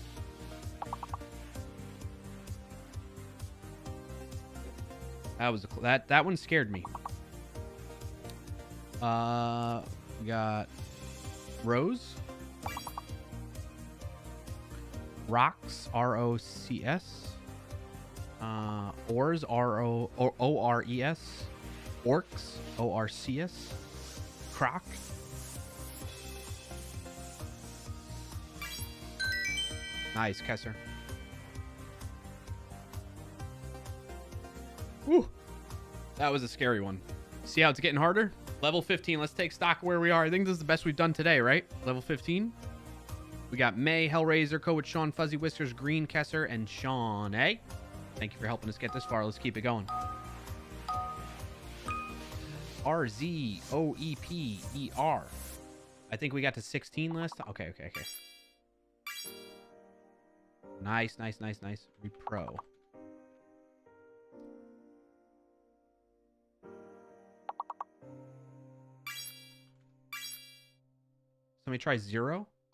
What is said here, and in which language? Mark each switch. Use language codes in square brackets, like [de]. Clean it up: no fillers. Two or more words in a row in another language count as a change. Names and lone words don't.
[en] That was that one scared me. We got Rose. Rocks, R-O-C-S. Ores, O-R-E-S. Orcs, O-R-C-S. Croc. Nice, Kesser. Woo! That was a scary one. See how it's getting harder? Level 15. Let's take stock of where we are. I think this is the best we've done today, right? Level 15. We got May, Hellraiser, Coach Sean, Fuzzy Whiskers, Green, Kesser, and Sean A. Thank you for helping us get this far. Let's keep it going. R-Z-O-E-P-E-R. I think we got to 16 last time. Okay. Nice. Repro. Somebody try 0.